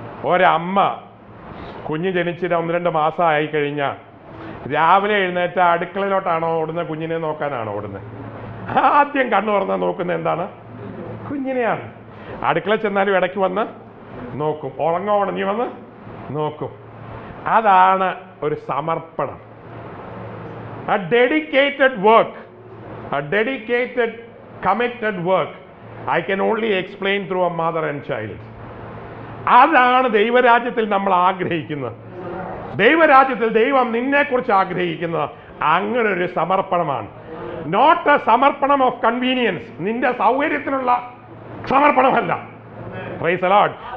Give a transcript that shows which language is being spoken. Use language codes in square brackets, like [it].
[ml] ഒരമ്മ കുഞ്ഞ് ജനിച്ചിട്ട് 1-2 മാസം ആയി കഴിഞ്ഞാൽ രാവിലെ എഴുന്നേറ്റ അടുക്കളയിലോട്ടാണോ ഓടുന്നത്, കുഞ്ഞിനെ നോക്കാനാണോ ഓടുന്നത്? ആദ്യം കണ്ണു തുറന്നാൽ നോക്കുന്നത് എന്താണ്? കുഞ്ഞിനെയാണ്. അടുക്കള ചെന്നാലും ഇടയ്ക്ക് വന്ന് നോക്കും, ഉണങ്ങി വന്ന് നോക്കും. അതാണ് ഒരു സമർപ്പണം. [en] A dedicated work, a dedicated committed work I can only explain through a mother and child. [ml] അതാണ് ദൈവരാജ്യത്തിൽ നമ്മൾ ആഗ്രഹിക്കുന്നത്. ദൈവരാജ്യത്തിൽ ദൈവം നിന്നെക്കുറിച്ച് ആഗ്രഹിക്കുന്നത് അങ്ങനെ ഒരു സമർപ്പണമാണ്. [en] not a സമർപ്പണം of convenience, [ml] നിന്റെ സൗകര്യത്തിനുള്ള സമർപ്പണമല്ല. [en] Praise the Lord.